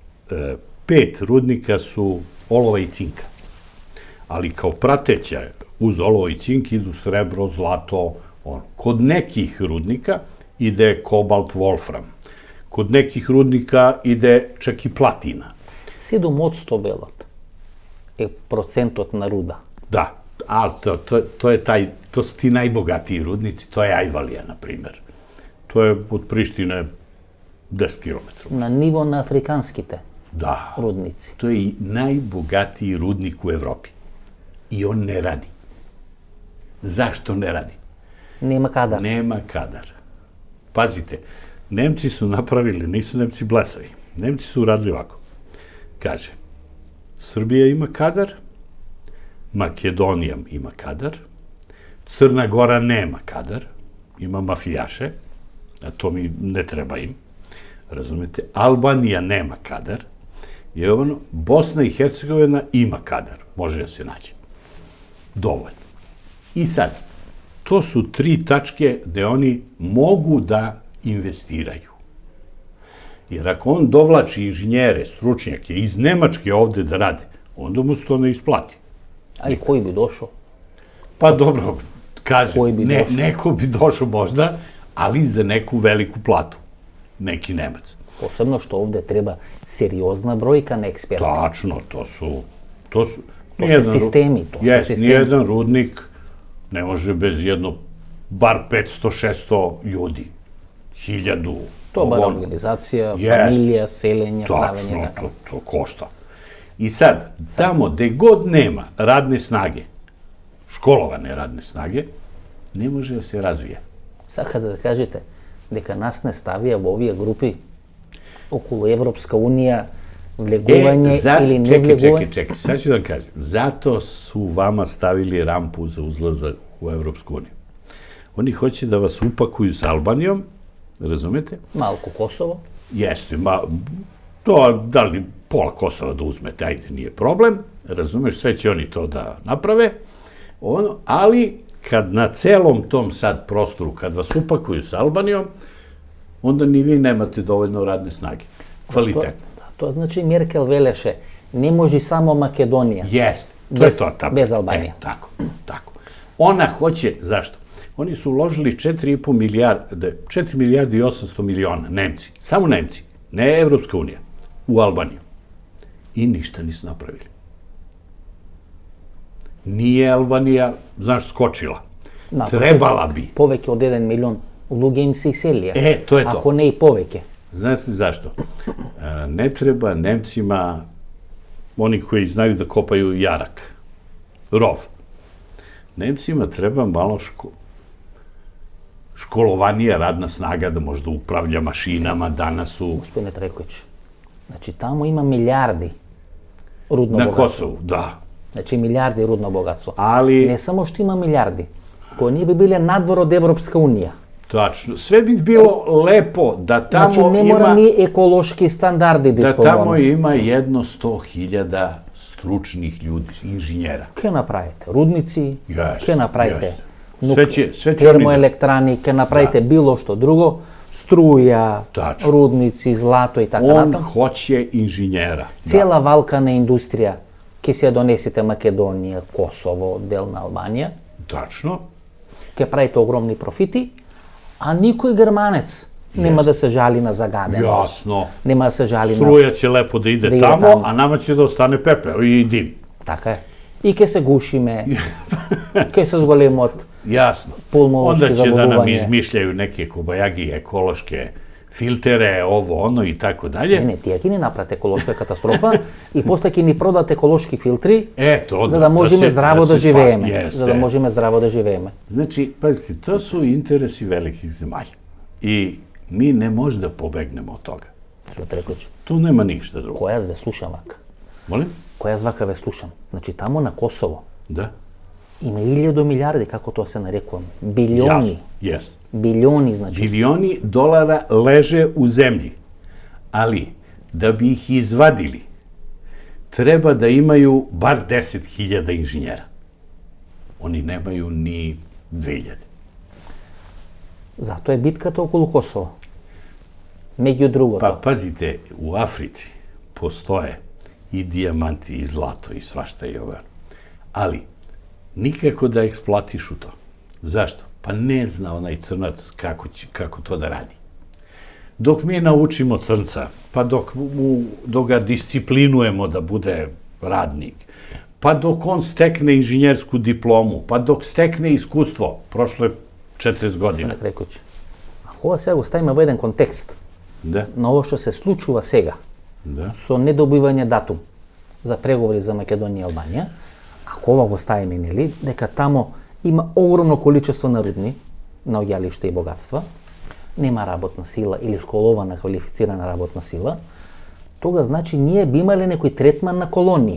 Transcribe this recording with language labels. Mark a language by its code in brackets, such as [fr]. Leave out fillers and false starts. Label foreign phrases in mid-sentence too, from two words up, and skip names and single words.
[sr] 5 rudnika su olova i cinka. Ali kao prateća uz olovo i cink idu srebro, zlato, ono. Kod nekih rudnika ide kobalt, wolfram. Kod nekih rudnika ide čak i platina. [mk] 7% белот е процентот на руда. [sr] Da, ali to su ti najbogatiji rudnici, to je Ajvalija, na primjer. To je od Prištine 10 km. [mk] На ниво на африканските [sr] Da, [mk] рудници. [sr] to je i najbogatiji rudnik u Evropi. I on ne radi. Zašto ne radi? [mk] Нема кадар. [sr] Nema kadar. Pazite, Nemci su napravili, nisu Nemci blesavi, Nemci su uradili ovako. Kaže, Srbija ima kadar, Makedonija ima kadar, Crna Gora nema kadar, ima mafijaše, a to mi ne treba im, razumete, Albanija nema kadar, i ono, Bosna i Hercegovina ima kadar, može da se nađe. Dovoljno. I sad, to su 3 tačke gde oni mogu da investiraju. Jer ako on dovlači inženjere, stručnjake iz Nemačke ovde da rade, onda mu se to ne isplati. [mk] А и кој би дошол? [sr] Pa dobro, kažem, Koji bi došao? neko bi došao možda, ali za neku veliku platu. Neki Nemac. [mk] Посебно што овде треба сериозна бројка на експерти. [sr] Tačno, to su To su sistemi, to su sistemi. Nijedan rudnik ne može bez bar 500-600 ljudi. 1000. [mk] То бар организација, Yes. фамилија, селење, правење [sr] Tačno, [mk] така. [sr] to košta. I sad, tamo gde god nema radne snage, školovane radne snage, ne može da se razvije. [mk] Сакате да кажете дека нас не ставија во овие групи околу Европска унија влегување или не влегување? [sr] Čekaj, sad ću da kažem. Zato su vama stavili rampu za uzlazak u Evropsku uniju. Oni hoće da vas upakuju s Albanijom, razumete? [mk] Малку Косово. [sr] Jeste, to, da li pola Kosova da uzmete, ajde, nije problem, razumeš, sve će oni to da naprave, ali kad na celom tom sad prostoru, kad vas upakuju s Albanijom, onda ni vi nemate dovoljno radne snage, kvalitetne. To znači [mk] Меркел велеше, не може само Македонија. [sr] Jeste, to je to tamo. Bez Albanije. Tako. Ona hoće, zašto? Oni su uložili 4,5 milijarde, 4 milijarde i 800 miliona, Nemci, samo Nemci, ne Evropska unija, u Albaniju. I ništa nisu napravili. Nije Albanija, znaš, skočila. Trebala bi. [mk] Повеќе од 1 милион луѓе им се иселија. [sr] To je to. [mk] Ако не и повеќе. [sr] Znaš li zašto? Ne treba Nemcima, oni koji znaju da kopaju jarak, rov. Nemcima treba malo školovanija radna snaga da možda upravlja mašinama, danas su... [mk] Господине Трекоvić, значи тамо има милиарди рудно [sr] Na [mk] богатство. [sr] Kosovu, da. [mk] Значи милиарди рудно богатство. [sr] Ali, [mk] Не само што има милиарди, кои ние би биле надвор од Европска унија. [sr] tačno, sve bi bilo lepo da [mk] Значи [sr] tamo [mk] не мора [sr] ima, [mk] ни еколошки стандарди да [sr] da tamo [mk] исполнуваме. [sr] ima jedno 100.000 stručnih ljudi, inženjera. [mk] Ке направите рудници, Јес, ке направите јес. [sr] Sve će oni [mk] термоелектрани, ке направите било што друго, струја, [sr] Тачно. [mk] рудници, злато и така [sr] On [mk] натаму. [sr] hoće inženjera. [mk] Цела валкана индустрија ќе се ја донесете Македонија, Косово, дел на Албанија, [sr] Tačno. [mk] ќе правите огромни профити, а никој германец нема да се жали на загаденост. [sr] Jasno. [mk] Нема да се жали на... [sr] Struja će lepo da ide Da ide tamo, tamo. a nama će da ostane pepeo i dim. [mk] Така е. И ќе се гушиме, ќе се зголемот [sr] Jasno. [mk] пулмолошки [sr] Onda će da nam [mk] заболување. [sr] izmišljaju neke kobajagi, ekološke filtere, ovo, ono i tako dalje. [mk] Не, тие ќе ни направат еколошка катастрофа и после ќе ни продадат еколошки филтри [sr] Eto, [mk] за да можеме здраво да живееме. За да [sr] Jeste. [mk] можеме здраво да живееме. [sr] Znači, pazite, to su interesi velikih zemalja. I mi ne može da pobegnemo od toga. [mk] Што Трекоvić, [sr] Tu nema ništa drugo. [mk] кој јас ве слушам вака? [sr] Molim? [mk] Кој јас вака ве слушам? Значи тамо на Косово [sr] Da. [mk] има 1000 милиарди, како тоа се нарекува, билиони, [sr] Jest. [mk] билиони, значи. [sr] Bilioni dolara leže u zemlji, ali da bi ih izvadili, treba da imaju bar 10.000 inženjera. Oni nemaju ni 2.000. [mk] Затоа е битката околу Косово. Меѓу другото. [sr] Pa pazite, u Africi postoje i dijamanti, i zlato, i svašta i ovo. Ali, nikako da eksploatišu to. Zašto? Pa ne zna onaj crnac kako to da radi. Dok mi naučimo crnca, pa dok ga disciplinujemo da bude radnik, pa dok on stekne inženjersku diplomu, pa dok stekne iskustvo, prošlo je 40 godina. [mk] Трекоvić, ако ова сега го ставиме во еден контекст [sr] Da, [mk] на ово што се случува сега [sr] da. [mk] со недобивање датум за преговори за Македонија и Албанија, ако ова го ставиме, нели, дека тамо има огромно количество на рудни, наоѓалишта и богатства, нема работна сила или школована, квалифицирана работна сила, тога значи ние би имале некој третман на колонии.